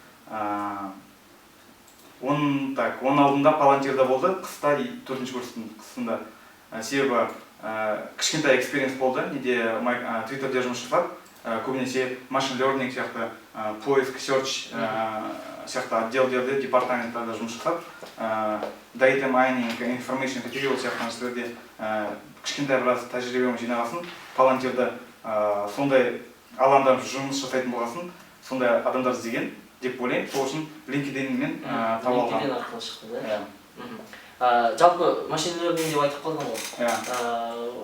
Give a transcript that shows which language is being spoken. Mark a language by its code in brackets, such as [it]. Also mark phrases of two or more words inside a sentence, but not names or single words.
[kk] Оның алдында Palantir'да болды, қыста, 4-ші курстың қысында. Себебі кішкентай экспириенс болды, неде Twitter'де жұмыс жасап, көбінесе [en] machine learning [kk] сияқты, поиск, search сияқты отделдерде, департаменттарда жұмыс жасап, [en] data mining, information retrieval [kk] сияқты нәрселерде кішкентай біраз тәжірибем жинағасын, Palantir'да сондай алаңда жұмыс жасайтын болғасын, сондай адамдар іздеген деп ойлаймын. Сол үшін LinkedIn-мен тауып алған. LinkedIn арқылы шықты, да? Жалпы [en] machine learning [kk] деп айтып қалдың ғой.